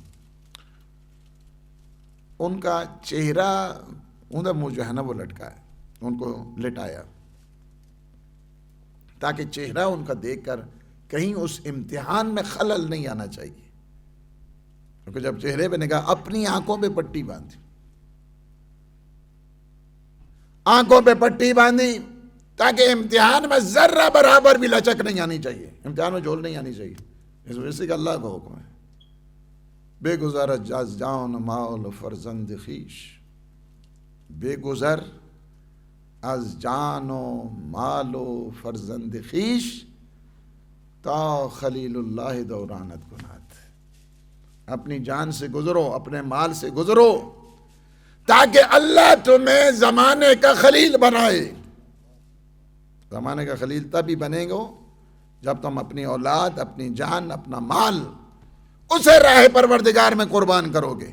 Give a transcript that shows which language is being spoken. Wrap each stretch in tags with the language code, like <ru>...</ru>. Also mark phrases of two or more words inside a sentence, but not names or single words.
<ur>ان کا چہرہ، ان کا منہ جو ہے نا وہ لٹکا ہے، ان کو لٹایا تاکہ چہرہ ان کا دیکھ کر کہیں اس امتحان میں خلل نہیں آنا چاہیے، کیونکہ جب چہرے پہ نگاہ، اپنی آنکھوں پہ پٹی باندھی، آنکھوں پہ پٹی باندھی تاکہ امتحان میں ذرہ برابر بھی لچک نہیں آنی چاہیے، امتحان میں جھول نہیں آنی چاہیے۔ اس وجہ سے کہ اللہ کا حکم ہے،</ur> <fa>بے گزر از جان مال فرزند خویش، بے گزر از جان و مال و فرزند خویش، تا خلیل اللہ دورانت کنات،</fa> <ur>اپنی جان سے گزرو، اپنے مال سے گزرو تاکہ اللہ تمہیں زمانے کا خلیل بنائے۔ زمانے کا خلیل تبھی بنے گا جب تم اپنی اولاد، اپنی جان، اپنا مال اسے راہ پروردگار میں قربان کرو گے۔</ur>